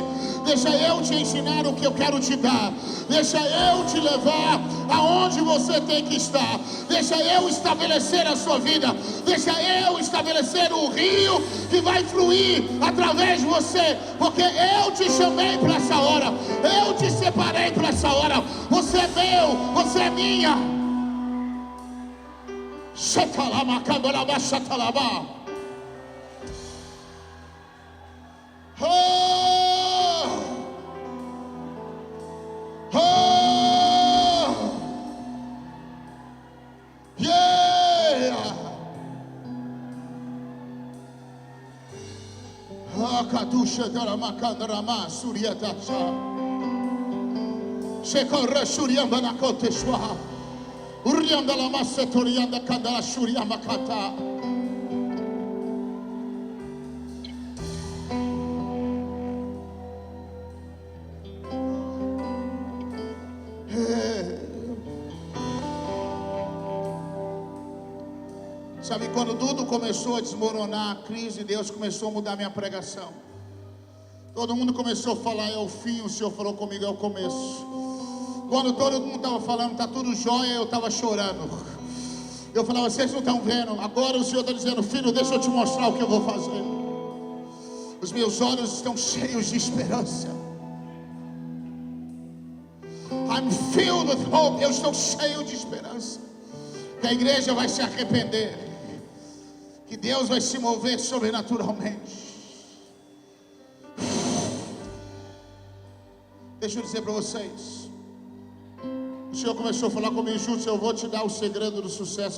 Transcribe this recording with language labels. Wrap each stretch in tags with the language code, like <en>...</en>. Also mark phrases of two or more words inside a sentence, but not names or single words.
<pt>Deixa eu te ensinar o que eu quero te dar. Deixa eu te levar aonde você tem que estar. Deixa eu estabelecer a sua vida. Deixa eu estabelecer o rio que vai fluir através de você. Porque eu te chamei para essa hora. Eu te separei para essa hora. Você é meu, você é minha. Shatalama kandaraba shatalaba. Oh! Oh! Yeah! Akadusha darama kandarama suryatasha. Shekorra shuryamba nakoteshwa. Urianda la massa torianda kandala shuria makata. Sabe, quando tudo começou a desmoronar, a crise, Deus começou a mudar minha pregação. Todo mundo começou a falar: é o fim. O Senhor falou comigo: é o começo. Quando todo mundo estava falando, está tudo jóia, eu estava chorando. Eu falava: vocês não estão vendo? Agora o Senhor está dizendo: filho, deixa eu te mostrar o que eu vou fazer. Os meus olhos estão cheios de esperança.</pt> <en>I'm filled with hope.</en> <pt>Eu estou cheio de esperança. Que a igreja vai se arrepender. Que Deus vai se mover sobrenaturalmente. Deixa eu dizer para vocês. O Senhor começou a falar comigo: Júlio, eu vou te dar o segredo do sucesso.</pt>